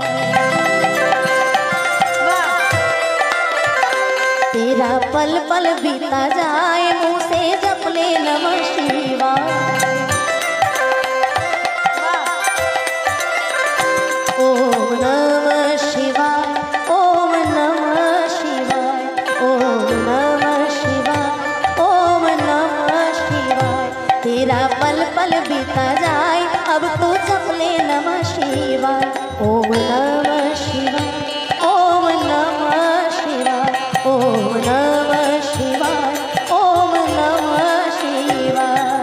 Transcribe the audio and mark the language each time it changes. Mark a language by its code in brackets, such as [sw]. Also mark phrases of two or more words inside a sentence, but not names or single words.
[hi] तेरा पल पल बीता जाए मुख से जप ले [sa] नमः शिवाय। ओम नमः शिवाय, ओम नमः शिवाय, ओम नमः शिवाय, ओम नमः शिवाय। [hi] तेरा पल पल बीता जाए अब तो जप ले [sa] नमः शिवाय। ओम नमः शिवाय, ओम नमः शिवाय, ओम नमः शिवाय, ओम नमः शिवाय।